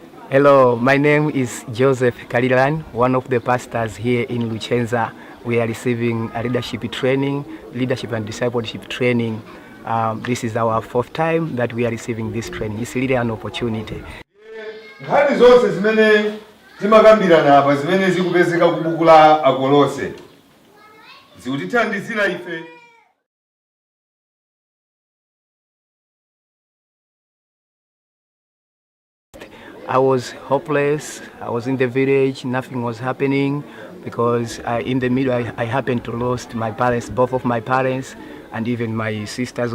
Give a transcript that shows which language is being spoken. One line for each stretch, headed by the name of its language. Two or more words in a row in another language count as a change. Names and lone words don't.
English: Hello, my name is Joseph Kalilani, one of the pastors here in Luchenza. We are receiving a leadership training, leadership and discipleship training. This is our fourth time that we are receiving this training. It's really an opportunity.
Nyanja: Nkhani zonse zimene timakambirana apa zimene zikupezeka ku buku la Akolose zikutithandizira ife.
English: I was hopeless. I was in the village. Nothing was happening because in the middle I happened to lost my parents, both of my parents, and even my sisters.